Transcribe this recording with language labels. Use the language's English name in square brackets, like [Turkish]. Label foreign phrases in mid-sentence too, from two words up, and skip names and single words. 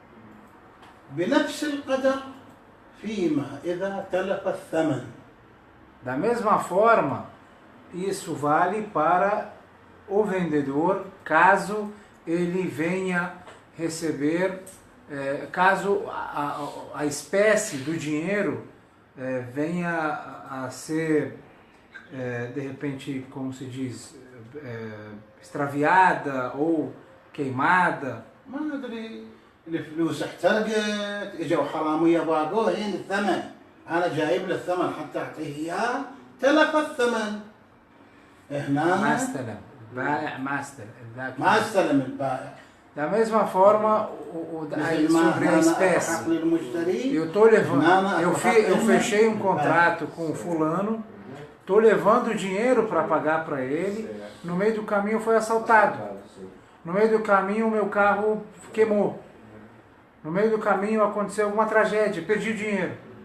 [Portuguese] Da mesma forma, isso vale para o vendedor, caso ele venha receber, caso a espécie do dinheiro venha a ser, de repente, como se diz, extraviada ou queimada. [Arabic] ما أدري الفلوس احترقت اجوا حرامية باقوه هين الثمن أنا جايب له الثمن حتى أعطيه إياه تلف الثمن هنا ما استلم البائع ما استلم البائع. [Portuguese] Da mesma forma, sobre a espécie, eu estou levando, eu fechei um contrato com o fulano, estou levando o dinheiro para pagar para ele, no meio do caminho foi assaltado, no meio do caminho o meu carro queimou, no meio do caminho aconteceu alguma tragédia, perdi o dinheiro.